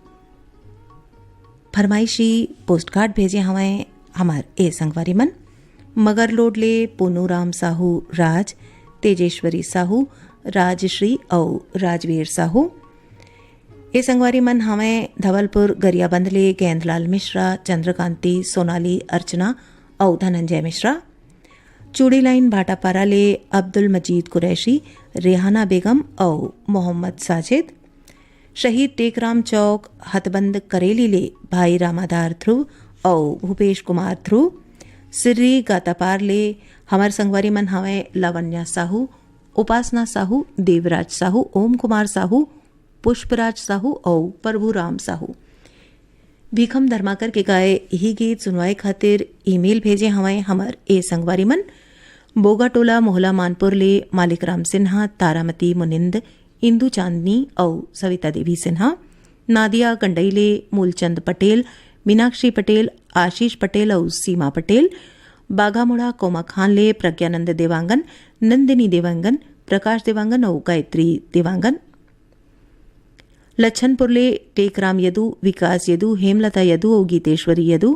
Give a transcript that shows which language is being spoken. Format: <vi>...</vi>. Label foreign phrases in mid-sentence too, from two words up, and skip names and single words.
<hne>फरमाइशी पोस्टकार्ड भेजे हमें हमार ए संगवारी मन मगरलोड ले पूनूराम साहू राज, तेजेश्वरी साहू, राजश्री और राजवीर साहू। ए संगवारी मन हमें धवलपुर गरियाबंद ले गेंदलाल मिश्रा, चंद्रकांति, सोनाली, अर्चना और धनंजय मिश्रा। चूड़ी लाइन भाटापारा ले अब्दुल मजीद कुरैशी, रेहाना बेगम और मोहम्मद साजिद। शहीद टेकराम चौक हथबंद करेली ले भाई रामाधार ध्रुव और भूपेश कुमार ध्रुव। सिर्री गातापार ले हमार संगवारी मन हवे लावण्या साहू, उपासना साहू, देवराज साहू, ओम कुमार साहू, पुष्पराज साहू और प्रभुराम साहू। भीखम धर्माकर के गाए यही गीत सुनवाए खातिर ईमेल भेजे हमें हमार ए संगवारी मन बोगाटोला मोहला मानपुर ले मालिक राम सिन्हा, तारामती मुनिंद, इंदू चांदनी और सविता देवी सिन्हा। नादिया गंडईले मूलचंद पटेल, मीनाक्षी पटेल, आशीष पटेल और सीमा पटेल। बाघामुड़ा कोमा खान ले प्रज्ञानंद देवांगन, नंदिनी देवांगन, प्रकाश देवांगन और गायत्री देवांगन। लच्छनपुर ले टेकराम यदु, विकास यदु, हेमलता यदु और गीतेश्वरी यदु।</hne>